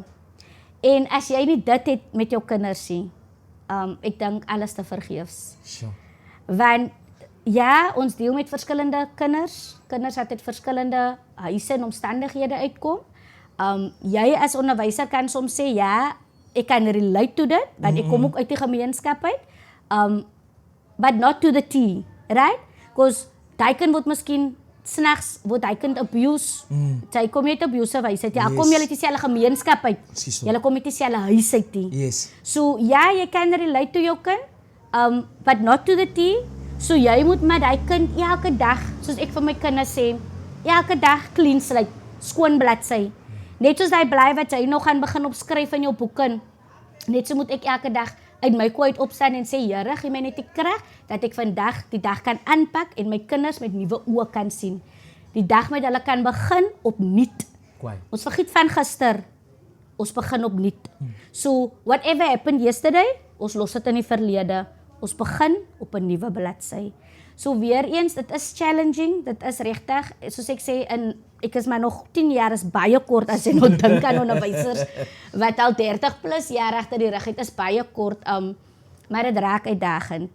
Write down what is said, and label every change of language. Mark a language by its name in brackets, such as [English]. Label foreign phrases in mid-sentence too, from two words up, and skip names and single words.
[Afrikaans] En as jy nie dit het met jou kinders nie, ek dink alles te vergeefs. Sure. Want ja, ons deel met verskillende kinders. Kinders wat uit verskillende huise en omstandighede uitkom. Jy as onderwyser kan soms sê, ja, ek kan [English] relate to [Afrikaans] dit, want ek kom ook uit die gemeenskap uit. [English] But not to the T, right? [Afrikaans] Because daai kind word miskien snags word hy kind abuse. Jy kom uit abuse wyse. Ja, kom jy uit dieselfde gemeenskap uit. Jy kom uit dieselfde huis uit. Yes. So ja, jy kan [English] relate to [Afrikaans] jou kind, [English] but not to the T. [Afrikaans] So jy moet met daai kind elke dag, soos ek vir my kinders sê, elke dag [English] clean slate, [Afrikaans] skoon bladsy. Net soos daai bly wat jy nog gaan begin opskryf in jou boeke. Net so moet ek elke dag uit my kooi uit opstaan en sê, Here, gee my net die krag dat ek vandag die dag kan aanpak en my kinders met nuwe oë kan sien. Die dag met hulle kan begin opnuut. Kwai. Ons vergiet van gister. Ons begin opnuut. [English] So whatever happened yesterday, [Afrikaans] ons los dit in die verlede. Ons begin op 'n nuwe bladsy. So weer eens, dit is challenging, dit is regtig, soos ek sê, ek is maar nog 10 jaar is baie kort as jy nou dink aan onderwysers wat al 30 plus jaar agter die rug het, is baie kort, maar dit raak uitdagend.